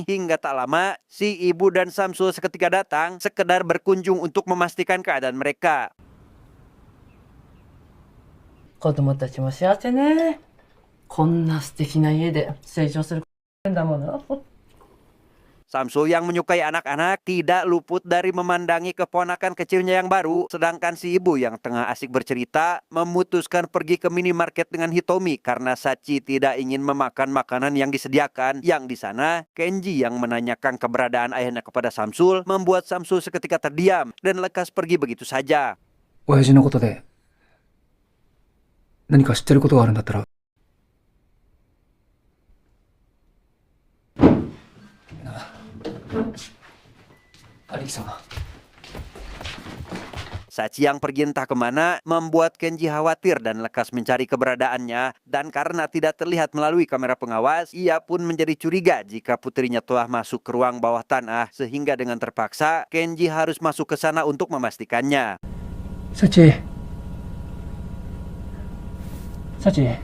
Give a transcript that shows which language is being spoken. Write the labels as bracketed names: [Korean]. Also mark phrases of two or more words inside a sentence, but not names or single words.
[Indonesian] Hingga tak lama, si ibu dan Samsul seketika datang, sekedar berkunjung untuk memastikan keadaan mereka. [Japanese] 子供たちも幸せね。こんな素敵な家で成長するんだもの。 [Indonesian] Samsul yang menyukai anak-anak tidak luput dari memandangi keponakan kecilnya yang baru, sedangkan si ibu yang tengah asik bercerita memutuskan pergi ke minimarket dengan Hitomi karena Sachi tidak ingin memakan makanan yang disediakan. Yang di sana, Kenji yang menanyakan keberadaan ayahnya kepada Samsul membuat Samsul seketika terdiam dan lekas pergi begitu saja. [Japanese] 親父のことで何か知ってることがあるんだったら。兄貴様。 [Indonesian] Sachi yang pergi entah kemana membuat Kenji khawatir dan lekas mencari keberadaannya, dan karena tidak terlihat melalui kamera pengawas, ia pun menjadi curiga jika putrinya telah masuk ke ruang bawah tanah, sehingga dengan terpaksa Kenji harus masuk ke sana untuk memastikannya. Sachi. Sachi.